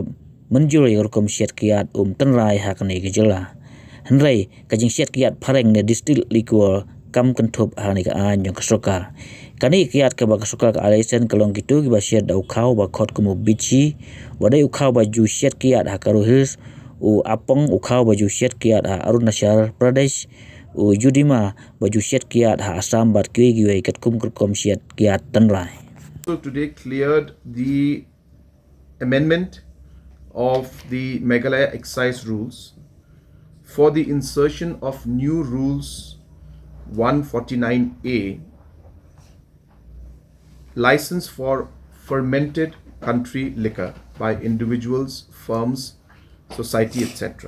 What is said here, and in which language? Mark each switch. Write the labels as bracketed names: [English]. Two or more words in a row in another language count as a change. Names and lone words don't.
[Khasi] menjul ya rukom set Kyiad Tynrai hakani ki jala Tynrai ka jing set Kyiad pareng ne [English] distill liquor [Khasi] kam kentup hani ka anyong ka Sorkar kani Kyiad ka ba Sorkar ka alaisen kalong gitu ki ba shet da ukhaw ba khot kumu bichi wadai ukhaw ba ju shet Kyiad ha karu hills u apong ukhaw ba ju shet Kyiad ha Arunachal Pradesh u judima ba ju shet Kyiad ha Assam bat kwi giwe kat kum shet Kyiad Tynrai. [English] So today cleared the amendment of the Meghalaya excise rules for the insertion of new rules 149A, license for fermented country liquor by individuals, firms, society, etc.